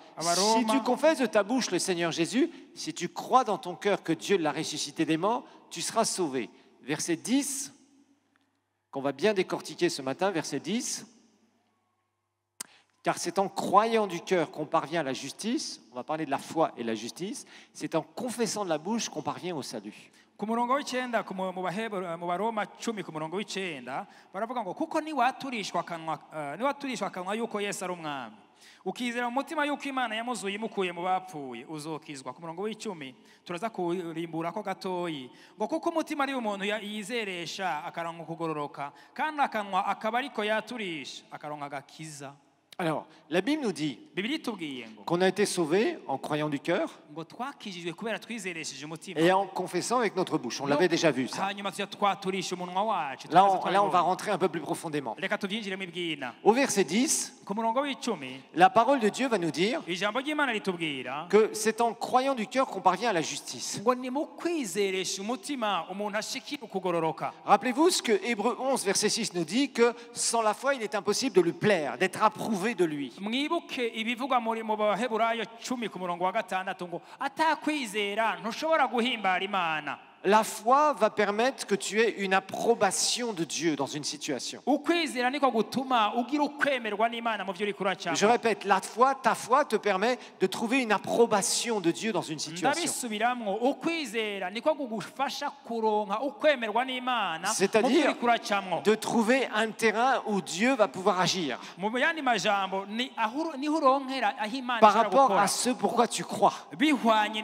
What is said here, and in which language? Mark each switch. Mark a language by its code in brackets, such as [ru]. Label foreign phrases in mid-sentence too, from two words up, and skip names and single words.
[fr] Si tu confesses de ta bouche le Seigneur Jésus, si tu crois dans ton cœur que Dieu l'a ressuscité des morts, tu seras sauvé. Verset 10, qu'on va bien décortiquer ce matin, verset 10. Car c'est en croyant du cœur qu'on parvient à la justice, on va parler de la foi et la justice, c'est en confessant de la bouche qu'on parvient au salut. [rn] Ku murongo w'icenda mu Baroma 10 ku murongo w'icenda baravuga ngo kuko niwaturishwa akanwa yuko Yesu ari umwami ukizera mu mutima yuko Imana yamuzuye imukuye mu bapfuye uzokizwa. Ku murongo w'10 turaza kurimbura ko gatoyi ngo kuko umutima ari umuntu yizeresha akaronka kugororoka kandi akanwa akaba ariko yaturisha akaronka agakiza. [fr] Alors, la Bible nous dit qu'on a été sauvé en croyant du cœur et en confessant avec notre bouche. On l'avait déjà vu ça. Là, on va rentrer un peu plus profondément. Au verset 10, la parole de Dieu va nous dire que c'est en croyant du cœur qu'on parvient à la justice. Rappelez-vous ce que Hébreux 11, verset 6 nous dit, que sans la foi, il est impossible de lui plaire, d'être approuvé de lui. [rn] Mwibuke ibivugwa muri mu Baheburayo 10 ku murongo wa 6 ngo atakwizera ntushobora guhimbara Imana. [fr] La foi va permettre que tu aies une approbation de Dieu dans une situation. Je répète, ta foi te permet de trouver une approbation de Dieu dans une situation. C'est-à-dire de trouver un terrain où Dieu va pouvoir agir par rapport à ce pourquoi tu crois.